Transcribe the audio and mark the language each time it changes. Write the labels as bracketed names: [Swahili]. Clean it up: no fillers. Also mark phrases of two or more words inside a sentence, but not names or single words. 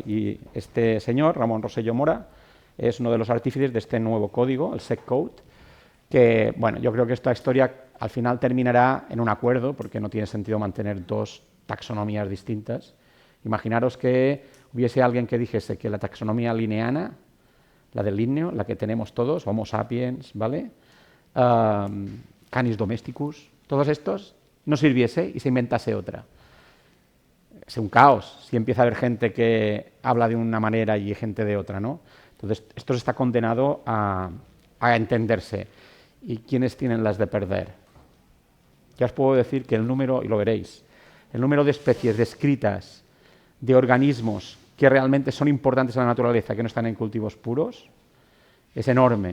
[Spanish] Y este señor, Ramón Rosselló Mora, es uno de los artífices de este nuevo código, el SEC Code, que, bueno, yo creo que esta historia al final terminará en un acuerdo, porque no tiene sentido mantener 2 taxonomías distintas. Imaginaros que hubiese alguien que dijese que la taxonomía lineana, la del linneo, la que tenemos todos, Homo sapiens, ¿vale? Canis domesticus, todos estos, no sirviese y se inventase otra. Es un caos si empieza a haber gente que habla de una manera y gente de otra, ¿no? Entonces, esto está condenado a entenderse. ¿Y quiénes tienen las de perder? Ya os puedo decir que el número, y lo veréis, el número de especies descritas de organismos que realmente son importantes en la naturaleza, que no están en cultivos puros, es enorme.